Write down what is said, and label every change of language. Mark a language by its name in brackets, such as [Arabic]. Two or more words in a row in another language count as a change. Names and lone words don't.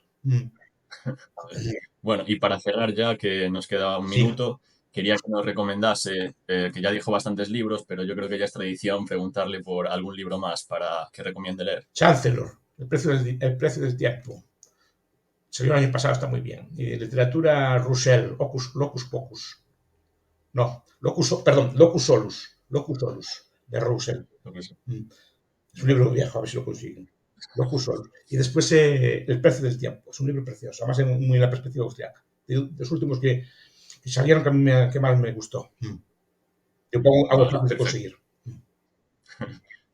[Spanish] Bueno, y para cerrar ya, que nos queda un minuto, quería que nos recomendase, que ya dijo bastantes libros, pero yo creo que ya es tradición preguntarle por algún libro más para que recomiende leer. Chancellor, el precio del tiempo. Salió el año pasado, está muy bien. Y literatura Roussel, Locus Pocus. No, Locus Solus. Locus Solus, de Roussel. Es un libro viejo, a ver si lo consiguen. Locus Solus. Y después El precio del tiempo. Es un libro precioso, además muy en la perspectiva austriaca. De los últimos que salieron que más me gustó. Yo pongo algo de conseguir.